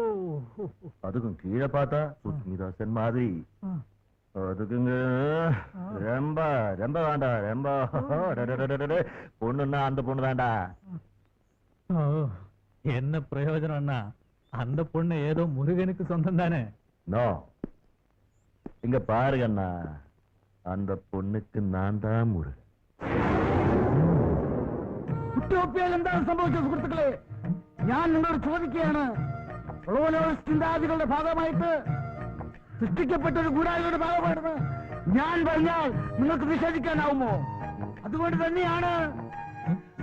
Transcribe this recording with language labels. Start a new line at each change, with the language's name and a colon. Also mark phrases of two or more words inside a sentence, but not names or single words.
Tamil: அதுக்கும் கீழே பார்த்தா சுஸ்மிதா சென் மாதிரி அதுக்குங்க ரொம்ப ரொம்ப வேண்டாம் ரொம்ப பொண்ணுன்னா அந்த பொண்ணு தான்டா என்ன பிரயோஜனம் அண்ணா அந்த பொண்ணு ஏதோ முருகனுக்கு சொந்தம் தானே நோ இங்க பாருங்க அண்ணா அந்த பொண்ணுக்கு நான் தான் முருகன்
Malayalam: കുട്ടിയോപ്പിയാൽ എന്താണ് സംഭവിച്ചത് സുഹൃത്തുക്കളെ ഞാൻ നിങ്ങളോട് ചോദിക്കുകയാണ് ചിന്താഗതികളുടെ ഭാഗമായിട്ട് സൃഷ്ടിക്കപ്പെട്ട ഒരു ഗൂഢാലിയുടെ ഭാഗമാണെന്ന് ഞാൻ പറഞ്ഞാൽ നിങ്ങൾക്ക് നിഷേധിക്കാനാവുമോ അതുകൊണ്ട് തന്നെയാണ്